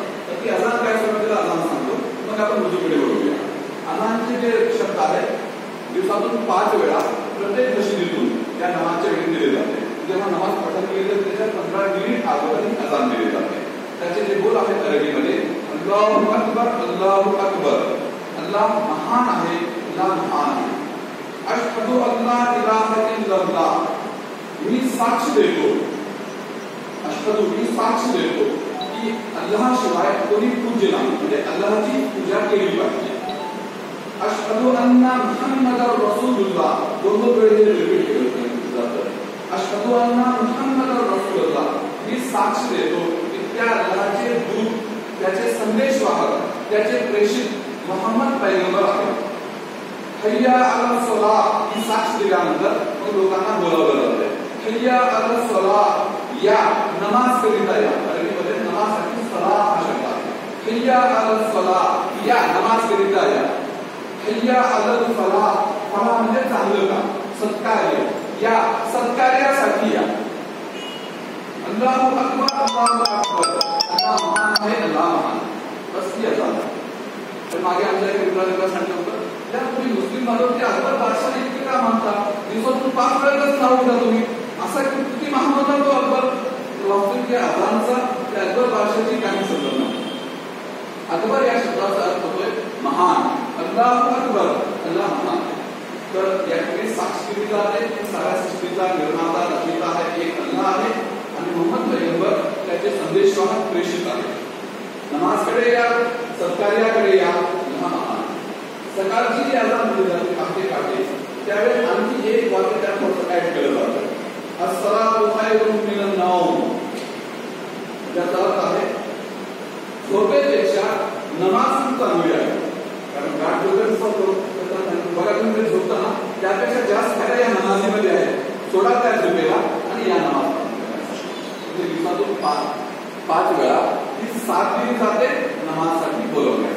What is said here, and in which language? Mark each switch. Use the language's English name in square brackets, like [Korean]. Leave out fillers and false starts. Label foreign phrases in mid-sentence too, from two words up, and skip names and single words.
[Marathi] तर ती अजान काय समजलं अजान सांगतो मग आपण वुजूकडे वळूया. अजानचे जे शब्द आहेत दिवसातून 5 वेळा प्रत्येक मशिदीतून त्या नमाजच्या वेळी दिले जाते. जेव्हा नमाज पठण केली जाते त्याच्या 15 मिनिट अगोदर अजान दिले जाते. त्याचे जे बोल आहेत अरबीमध्ये [Arabic] الله أكبر الله أكبر. [Marathi] अल्लाह महान आहे अल्लाह महान आहे. [Arabic] أشهد ألا إله إلا الله. [Marathi] मी साक्ष देतो अशहदु मी साक्ष देतो की अल्लाह शिवाय कोणी पूज्य नाही म्हणजे अल्लाहची पूजा केली पाहिजे. [Arabic] أشهد أن محمدا رسول الله. [Marathi] दोन वेळा रिपीट केलं जातं. [Arabic] أشهد أن محمدا رسول الله. [Marathi] मी साक्ष देतो की त्या अल्लाहचे दूत त्याचे संदेशवाहक त्याचे प्रेषित मोहम्मद पैगंबर आहेत. [Arabic] حي على الصلاة. [Marathi] ही साक्ष दिल्यानंतर मग लोकांना बोलावलं जातं. [Arabic] حي على الصلاة [Marathi] या नमाज करीता या. अरबीमध्ये नमाजसाठी सलाह हा शब्द आहे. [Arabic] حي على الصلاة [Marathi] या नमाज करीता या. [Arabic] حي على الفلاح. [Marathi] फलाह म्हणजे चांगलं काम सत्कार्य. या सत्कार्यासाठी या. [Arabic] الله أكبر الله أكبر. [Marathi] अल्लाह महान आहे अल्लाह महान. बस ही अजान. तर मागे आमच्या एका मित्राला सांगितलं होतं त्या तुम्ही मुस्लिम बांधव ते अकबर बादशाह इतके का मानता दिवसातून 5 वेळेलाच नाव घेता तुम्ही असा किती महान होता तो अकबर. वास्तविक या अजानचा त्या अकबर बादशाहची काही संबंध नाही. अकबर या शब्दाचा अर्थ होतोय महान. [Arabic] الله أكبر [Marathi] अल्लाह महान. तर या ठिकाणी साक्ष दिली जाते सगळ्या सृष्टीचा निर्माता रचयिता आहे एक अल्लाह आहे आणि मोहम्मद पैगंबर त्याचे संदेशवाहक प्रेषित आहे. नमाजकडे या सत्कार्याकडे या अल्लाह महान. सकाळची जी अजान दिली जाते पहाटे त्यावेळेस आणखी एक वाक्य त्यात ऍड केलं जातं. [Arabic] الصلاة خير من النوم. [Marathi] याचा अर्थ आहे झोपेपेक्षा नमाज चांगली आहे. कारण गाठ झोपेत बघा तुम्ही झोपताना त्यापेक्षा जास्त फायदा या नमाजीमध्ये आहे. सोडा त्या झोपेला आणि या नमाज दिवसातून 5 वेळा ही साथ दिली जाते नमाजसाठी बोलवण्याची.